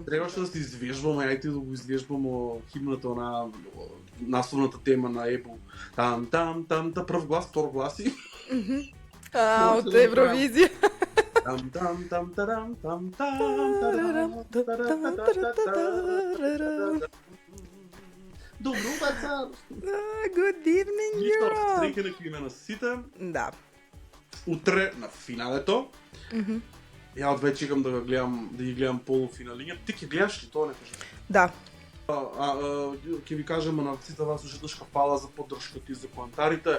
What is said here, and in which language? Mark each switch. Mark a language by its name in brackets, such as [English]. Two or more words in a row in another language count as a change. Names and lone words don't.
[Macedonian] Требаше да се извежбаме, ајде да го извежбаме химната на насловната тема на ЕБУ. Там, прв глас, втор глас и... Од Евровизија. Добро вечер. [English] Good evening, Europe. [Macedonian] Среќа на име на сите. Да. Утре на финалето. Ја од вече чекам да ги гледам полуфиналиња. Ти ќе гледаш ли тоа, не кажеш? Да. Ќе ви кажеме на сите вас ушеднаш фала за поддршката и за коментарите.